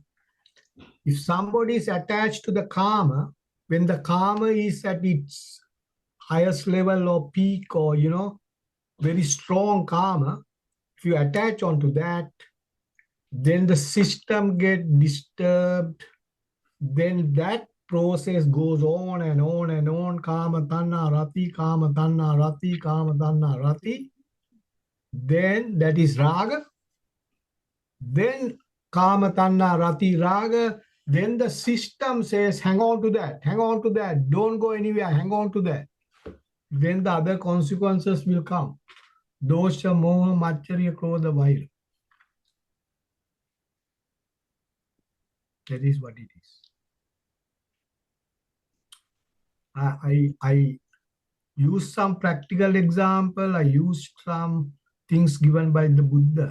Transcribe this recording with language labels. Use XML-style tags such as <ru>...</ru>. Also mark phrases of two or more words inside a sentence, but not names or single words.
<en>If somebody is attached to the karma, when the karma is at its highest level or peak, or, very strong karma, if you attach onto that, then the system get disturbed. Then that process goes on and on and on.</en> <pi>Kama tanna rati, kama tanna rati, kama tanna rati.</pi> <en>Then that is raga. Then</en> <pi>kama tanna rati</pi> <en>raga. Then the system says, hang on to that, hang on to that, don't go anywhere, hang on to that. Then the other consequences will come.</en> <pi>Dosha, moha, macharya, krodha, vaira.</pi> <en>That is what it is. I use some practical example. I used some things given by the Buddha.</en>